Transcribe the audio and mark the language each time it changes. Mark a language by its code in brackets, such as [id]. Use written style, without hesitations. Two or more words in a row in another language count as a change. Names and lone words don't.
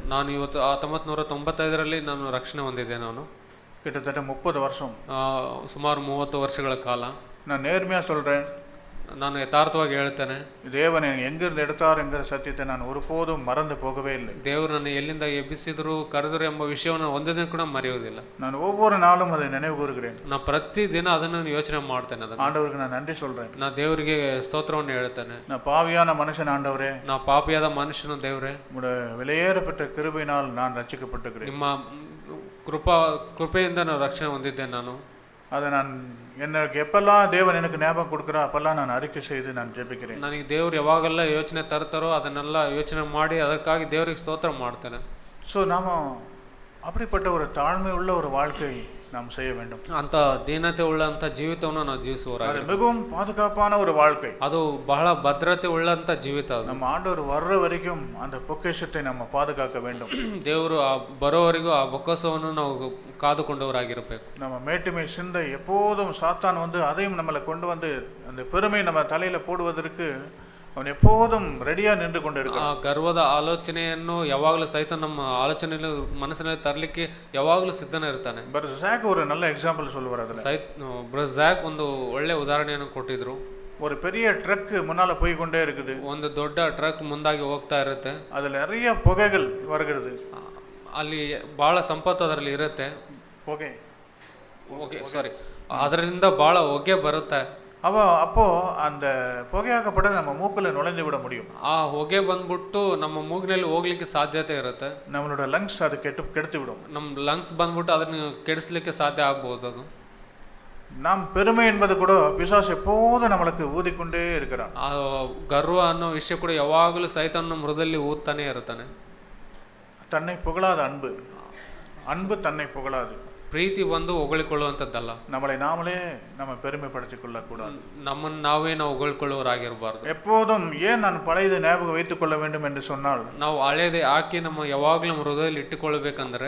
[kn] ನಾನು ಇವತ್ತು 1995ರಲ್ಲಿ ನಾನು ರಕ್ಷಣೆ ಹೊಂದಿದ್ದೆ. ನಾನು [ta] கிட்டத்தட்ட 30 வருஷம், [kn] ಸುಮಾರು 30 ವರ್ಷಗಳ ಕಾಲ. [ta] நான் நேர்மையா சொல்றேன், [kn] ನಾನು ಯಥಾರ್ಥವಾಗಿ ಹೇಳ್ತೇನೆ, [ta] தேவன் எங்கிருந்து எடுத்தார் என்கிற சத்தியத்தை நான் ஒருபோதும் மறந்து போகவே இல்லை. [kn] ದೇವರು ನನ್ನ ಎಲ್ಲಿಂದ ಎಬ್ಬಿಸಿದ್ರು, ಕರೆದರು ಎಂಬ ವಿಷಯವನ್ನು ಒಂದೇ ಕೂಡ ಮರೆಯುವುದಿಲ್ಲ. [ta] நான் ஒவ்வொரு நாளும் அதை நினைவு கூறுகிறேன். [kn] ನಾ ಪ್ರತಿ ದಿನ ಅದನ್ನು ಯೋಚನೆ ಮಾಡ್ತೇನೆ. [ta] ஆண்டவருக்கு நான் நன்றி சொல்றேன். [kn] ನಾ ದೇವರಿಗೆ ಸ್ತೋತ್ರವನ್ನು ಹೇಳ್ತೇನೆ. [ta] நான் பாவியான மனுஷன் ஆண்டவரே, [kn] ನಾ ಪಾಪಿಯಾದ ಮನುಷ್ಯನು ದೇವರೇ, [ta] விலையேறப்பட்ட கிருபையினால் நான் ரட்சிக்கப்பட்டிருக்கிறேன். [kn] ನಿಮ್ಮ ಕೃಪೆಯಿಂದ ನಾನು ರಕ್ಷಣೆ ಹೊಂದಿದ್ದೇನೆ. ನಾನು [ta] அதை நான் எனக்கு எப்பெல்லாம் தேவன் எனக்கு ஞாபகம் கொடுக்குறா அப்பெல்லாம் நான் அறிக்கை செய்து நான் ஜெபிக்கிறேன். [kn] ನನಗೆ ದೇವ್ರು ಯಾವಾಗೆಲ್ಲ ಯೋಚನೆ ತರ್ತಾರೋ ಅದನ್ನೆಲ್ಲ ಯೋಚನೆ ಮಾಡಿ ಅದಕ್ಕಾಗಿ ದೇವರಿಗೆ ಸ್ತೋತ್ರ ಮಾಡ್ತೇನೆ. [ta] ஸோ நாம அப்படிப்பட்ட ஒரு தாழ்மை உள்ள ஒரு வாழ்க்கை நாம் செய்ய வேண்டும். [kn] ಅಂತ ದೀನತೆ ಉಳ್ಳಂತ ಜೀವಿತವನ್ನು ನಾವು ಜೀವಿಸುವರಾಗಿ, [ta] மிகவும் பாதுகாப்பான ஒரு வாழ்க்கை, [kn] ಅದು ಬಹಳ ಭದ್ರತೆ ಉಳ್ಳಂತ ಜೀವಿತ. ಅದು [ta] நம்ம ஆண்டவர் வர்ற வரைக்கும் அந்த பொக்கிஷத்தை நம்ம பாதுகாக்க வேண்டும். [kn] ದೇವರು ಬರೋವರೆಗೂ ಆ ಬೊಕ್ಕಸವನ್ನು ನಾವು ಕಾದುಕೊಂಡವರಾಗಿರಬೇಕು. [ta] நம்ம மேட்டுமை சிந்தை எப்போதும் சாத்தான் வந்து அதையும் நம்மளை கொண்டு வந்து அந்த பெருமை நம்ம தலையில போடுவதற்கு ಅವನು எப்போதும் ரெடியா நின்று கொண்டிருக்கான். [kn] ಆ ಗರ್ವದ ಆಲೋಚನೆಯನ್ನು ಯಾವಾಗಲೂ ಸಹಿತ ನಮ್ಮ ಆಲೋಚನೆಯಲ್ಲಿ ಮನಸ್ಸಿನಲ್ಲಿ ತರಲಿಕ್ಕೆ ಯಾವಾಗಲೂ ಸಿದ್ಧನೇ ಇರ್ತಾನೆ. [ta] ஜாக் ஒரு நல்ல எக்ஸாம்பிள் சொல்லுவார். அதுல [kn] ಜಾಕ್ ಒಂದು ಒಳ್ಳೆ ಉದಾಹರಣೆಯನ್ನು ಕೊಟ್ಟಿದ್ರು. [ta] ஒரு பெரிய ட்ரக் முன்னால போய் கொண்டே இருக்குது. [kn] ಒಂದು ದೊಡ್ಡ ಟ್ರಕ್ ಮುಂದಾಗಿ ಹೋಗ್ತಾ ಇರುತ್ತೆ. [ta] அதுல நிறைய புகைகள் வருகிறது. [kn] ಅಲ್ಲಿ ಬಹಳ ಸಂಪತ್ತು ಅದರಲ್ಲಿ ಇರುತ್ತೆ. ಅದರಿಂದ ಬಹಳ ಹೊಗೆ ಬರುತ್ತೆ. [ta] அப்போ அந்த புகையாக்கப்பட்ட நம்ம மூக்குல நுழைந்து விட முடியும். [kn] ಆ ಹೊಗೆ ಬಂದ್ಬಿಟ್ಟು ನಮ್ಮ ಮೂಗಿನಲ್ಲಿ ಹೋಗ್ಲಿಕ್ಕೆ ಸಾಧ್ಯತೆ ಇರುತ್ತೆ. [ta] நம்மளோட லங்ஸ் அது கெடுத்து விடும். [kn] ನಮ್ಮ ಲಂಗ್ಸ್ ಬಂದ್ಬಿಟ್ಟು ಅದನ್ನು ಕೆಡಿಸ್ಲಿಕ್ಕೆ ಸಾಧ್ಯ ಆಗ್ಬಹುದು. ಅದು [ta] நாம் பெருமை என்பது கூட பிசாசு எப்போதும் நம்மளுக்கு ஊதிக்கொண்டே இருக்கிறான். [kn] ಆ ಗರ್ವ ಅನ್ನೋ ವಿಷಯ ಕೂಡ ಯಾವಾಗಲೂ ಸೈತಾನನ ಮೃದಲ್ಲಿ ಊದ್ತಾನೆ ಇರ್ತಾನೆ. [ta] தன்னை புகழாத அன்பு தன்னை புகழாது. [kn] ಪ್ರೀತಿ ಬಂದು ಹೊಗಳಿಕೊಳ್ಳುವಂಥದ್ದಲ್ಲ. [ta] நம்மளை நாமளே நம்ம பெருமைப்படுத்திக் கொள்ளக்கூடாது. [kn] ನಮ್ಮನ್ನು ನಾವೇ ನಾವು ಹೊಗಳಿಕೊಳ್ಳುವರಾಗಿರಬಾರ್ದು. [ta] எப்போதும் ஏன் நான் பழையதை ஞாபகம் வைத்துக் கொள்ள வேண்டும் என்று சொன்னால், [kn] ನಾವು ಹಳೆಯದೇ ಹಾಕಿ ನಮ್ಮ ಯಾವಾಗಲೂ ಹೃದಯದಲ್ಲಿ ಇಟ್ಟುಕೊಳ್ಳಬೇಕಂದ್ರೆ